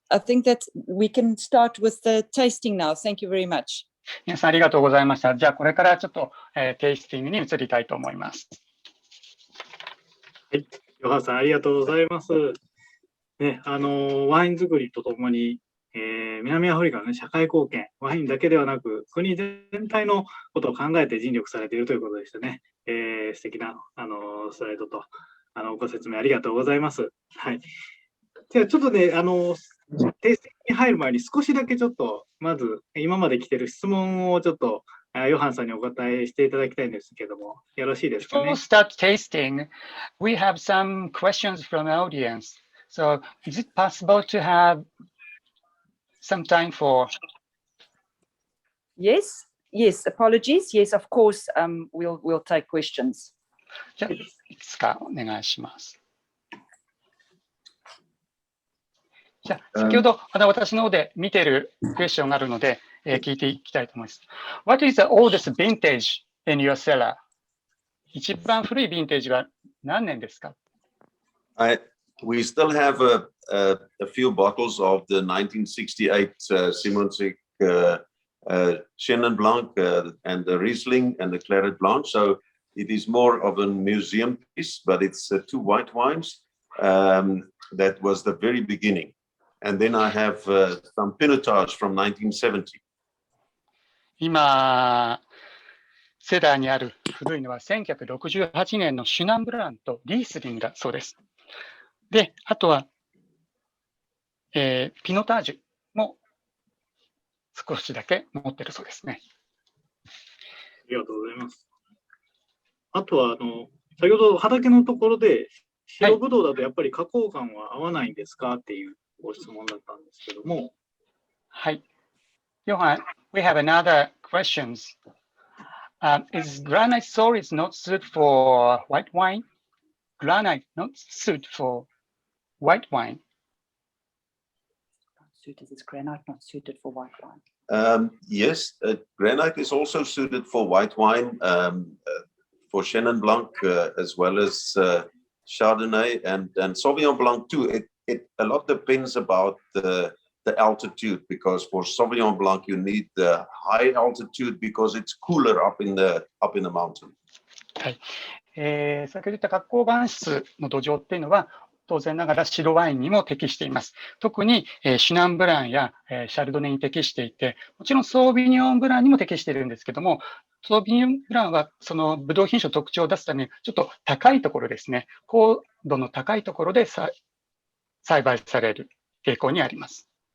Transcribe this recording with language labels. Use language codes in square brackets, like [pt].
[en] I think that we can start with the tasting now. Thank you very much. [ja] 皆さんありがとうございました。じゃあこれからちょっと、テイスティングに移りたいと思います。はい、ヨハンさんありがとうございます。ね、ワイン作りとともに、南アフリカの、ね、社会貢献、ワインだけではなく国全体のことを考えて尽力されているということでしたね。素敵なスライドとご説明ありがとうございます。はい。じゃあちょっとね、テイスティングに入る前に少しだけちょっとまず今まで来ている質問をちょっとヨハンさんにお答えしていただきたいんですけども、よろしいですかね。 [en] Before we start tasting, we have some questions from the audience. So, is it possible to have some time for? Yes, apologies. Yes, of course, we'll take questions. [ja] じゃあ、いくつかお願いします。じゃあ、先ほど私の方で見ているクエスチョンがあるので、聞いていきたいと思います。 [en] What is the oldest vintage in your cellar? [ja] 一番古いヴィンテージは何年ですか？ [en] We still have a few bottles of the 1968 Simonsberg Chenin Blanc and the Riesling and the Claret Blanc. So it is more of a museum piece, but it's two white wines. That was the very beginning. And then I have some Pinotage from 1970. [ja] 今、セダーにある古いのは1968年のシュナンブランとリースリンだそうです。で、あとは、ピノタージュも少しだけ持ってるそうですね。ありがとうございます。あとは、先ほど畑のところで、白ぶどうだとやっぱり加工感は合わないんですかっていうご質問だったんですけども。はい。 [en] Johan, we have another questions. Is granite soil is not suited for white wine? Granite not suited for white wine? Is granite not suited for white wine? Yes, granite is also suited for white wine, for Chenin Blanc, as well as Chardonnay and Sauvignon Blanc too. A lot depends about the altitude, because for Sauvignon Blanc you need the high altitude because it's cooler up in the mountain. [ja] はい。先ほど言った花崗岩質の土壌っていうのは、当然ながら白ワインにも適しています。特に、シュナンブランや、シャルドネに適していて、もちろんソービニョンブランにも適しているんですけども、ソービニョンブランはそのブドウ品種の特徴を出すために、ちょっと高いところですね、高度の高いところで栽培される傾向にあります。